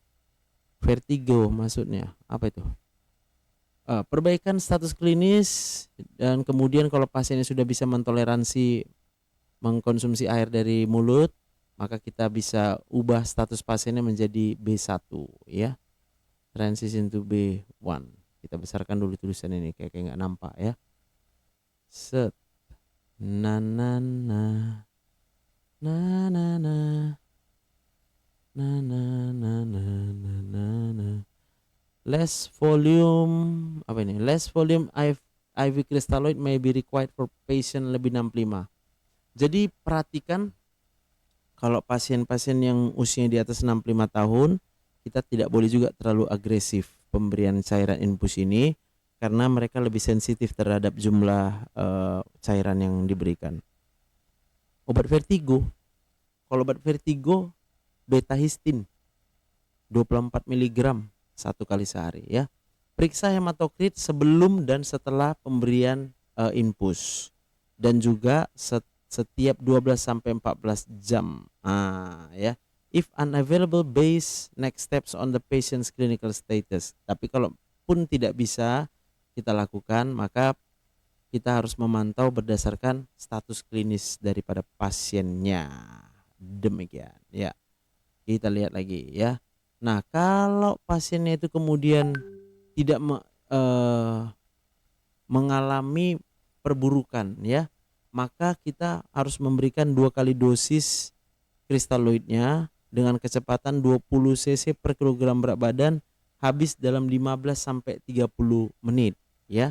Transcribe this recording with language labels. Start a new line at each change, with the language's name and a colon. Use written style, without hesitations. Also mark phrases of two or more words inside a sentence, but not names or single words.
Indonesian: Vertigo maksudnya apa itu? Perbaikan status klinis dan kemudian kalau pasiennya sudah bisa mentoleransi mengkonsumsi air dari mulut, maka kita bisa ubah status pasiennya menjadi B1 ya.
English: Transition to B1.
Indonesian: Kita besarkan dulu tulisan ini kayak nggak nampak ya. Set. Na na na. Na na na. Na na na na na na na.
English: Less volume
Indonesian: apa ini?
English: Less volume IV crystalloid may be required for patient lebih 65.
Indonesian: Jadi perhatikan kalau pasien-pasien yang usianya di atas 65 tahun, kita tidak boleh juga terlalu agresif pemberian cairan infus ini karena mereka lebih sensitif terhadap jumlah cairan yang diberikan. Obat vertigo, kalau obat vertigo beta histin 24 mg 1 kali sehari ya. Periksa hematokrit sebelum dan setelah pemberian infus dan juga setiap 12 sampai 14 jam. Ya.
English: If unavailable, base next steps on the patient's clinical status.
Indonesian: Tapi kalau pun tidak bisa kita lakukan, maka kita harus memantau berdasarkan status klinis daripada pasiennya. Demikian ya. Kita lihat lagi ya. Nah, kalau pasiennya itu kemudian tidak mengalami perburukan ya, maka kita harus memberikan 2 kali dosis kristaloidnya dengan kecepatan 20 cc per kilogram berat badan, habis dalam 15 sampai 30 menit ya.